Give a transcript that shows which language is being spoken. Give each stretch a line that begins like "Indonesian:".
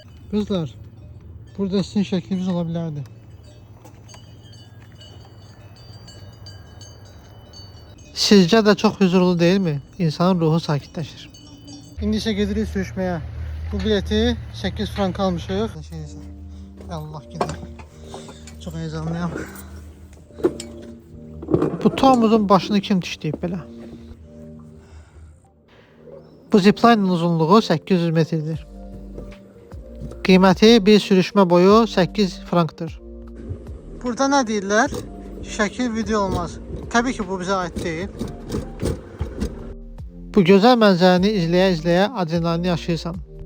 Turkish: Kızlar, burada sizin şekliniz olabilirdi. Sizce de çok huzurlu değil mi?
Azerbaijani: İnsanın ruhu sakitleşir. İndi isə gedirik sürüşməyə. Bu bileti 8 frank almışıq.
Turkish: Allah gidiyor. Çok heyecanlıyım.
Azerbaijani: Bu tomuzun başını kim dişləyib belə? Bu zipline'ın uzunluğu 800 metrdir. Qiyməti bir sürüşmə boyu 8 frankdır. Burada nə deyirlər? Şəkil video olmaz. Təbii ki, bu bizə aid deyil. Bu gözəl mənzərəni izləyə-izləyə adrenalini yaşayırsan.